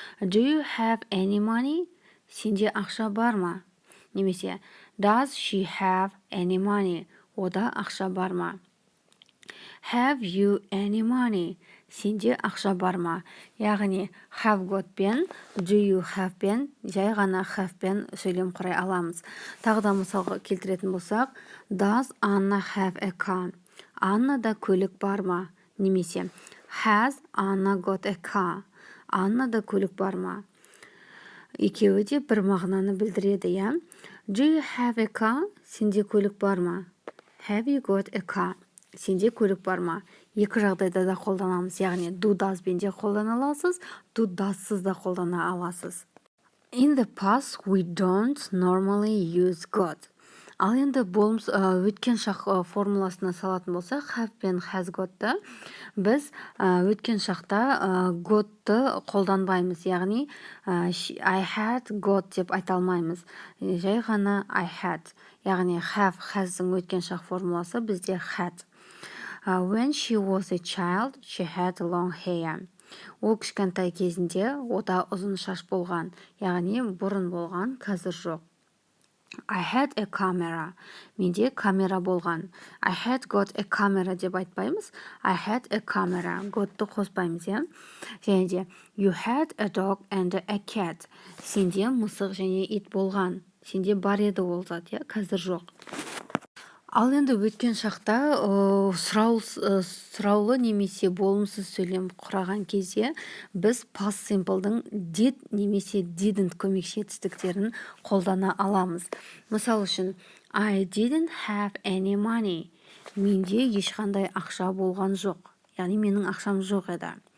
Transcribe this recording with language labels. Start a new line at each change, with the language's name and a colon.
English: Do you have any money?
Kazakh: Сенде ақша бар ма? Немесе
English: does she have any money?
Kazakh: Ода ақша бар ма?
English: Have you any money?
Kazakh: Сенде ақша бар ма? Яғни have got пен
English: do you have
Kazakh: пен жай ғана have пен сөйлем құрай аламыз. Тағы да мысалға келтіретін болсақ,
English: does Anna have a car?
Kazakh: Аннада көлік бар ма? Немесе
English: has Anna got a car?
Kazakh: Аннада көлік бар ма? Екеуі де бір мағынаны білдіреді, я.
English: Do you have a car?
Kazakh: Сенде көлік бар ма?
English: Have you got a car?
Kazakh: Сенде көлік бар ма? Екі жағдайда да қолданамыз, яғни do, does бен де қолдана аласыз, do, does-сыз да қолдана аласыз.
English: In the past, we don't normally use got.
Kazakh: Ал енді болмыс өткен шақ формуласына салатын болсақ, have пен has got'ты біз өткен шақта got'ты қолданбаймыз. Яғни
English: I had got
Kazakh: деп айта алмаймыз. Жай ғана
English: I had.
Kazakh: Яғни have, has'ың өткен шақ формуласы бізде had.
English: When she was a child, she had long hair.
Kazakh: Ол кішкентай кезінде ода ұзын шаш болған, яғни бұрын болған, қазір жоқ.
English: I had a camera.
Kazakh: Менде камера болған.
English: I had got a camera
Kazakh: деп айтпаймыз.
English: I had a camera.
Kazakh: Got'ты қоспаймыз, иә? Және де
English: you had a dog and a cat.
Kazakh: Сенде мысық және ит болған. Сенде бар еді ол зат, иә? Қазір жоқ. Ал енді өткен шақта сұраулы немесе болымсыз сөйлем құраған кезде біз past simple'дың did немесе didn't көмекші етістіктерін қолдана аламыз. Мысал үшін,
English: I didn't have any money.
Kazakh: Менде ешқандай ақша болған жоқ. Яғни менің ақшам жоқ еді.